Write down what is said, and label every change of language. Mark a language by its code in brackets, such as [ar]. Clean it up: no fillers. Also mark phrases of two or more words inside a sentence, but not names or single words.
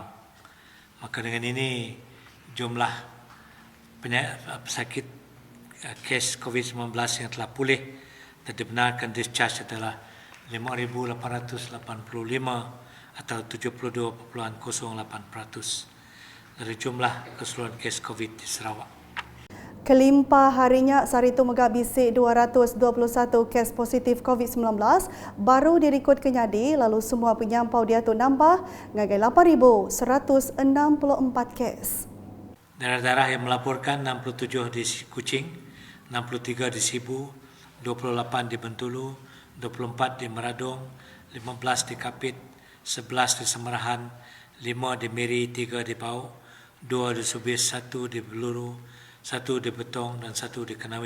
[ms] Maka dengan ini jumlah pesakit kes COVID-19 yang telah pulih dan dibenarkan discharge adalah 5,885 atau 72.08% dari jumlah keseluruhan kes COVID di Sarawak. [iba] Kelimpah harinya Sarito megabisi 221 kes positif COVID-19 baru dirikut kenyadi lalu semua penyampau dia tu nambah ngagai 8,164 kes. [ms] Daerah-daerah yang melaporkan 67 di Kuching, 63 di Sibu, 28 di Bentulu, 24 di Meradong, 15 di Kapit, 11 di Semerahan, 5 di Miri, 3 di Bau, 2 di Subis, 1 di Beluru, 1 di Betong dan 1 di Kenawit.